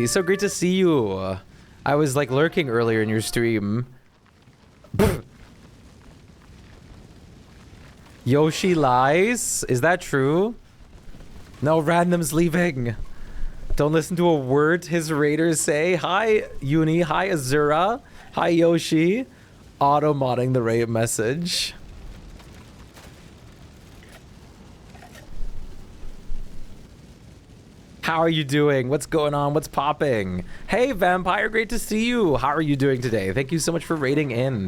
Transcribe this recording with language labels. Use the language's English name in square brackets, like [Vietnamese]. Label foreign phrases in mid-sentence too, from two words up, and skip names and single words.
[English] So great to see you. I was like lurking earlier in your stream. Yoshi lies? Is that true? No, Random's leaving. Don't listen to a word his raiders say. Hi, Uni. Hi, Azura. Hi, Yoshi. Auto-modding the raid message. How are you doing? What's going on? What's popping? Hey, Vampire, great to see you. How are you doing today? Thank you so much for raiding in.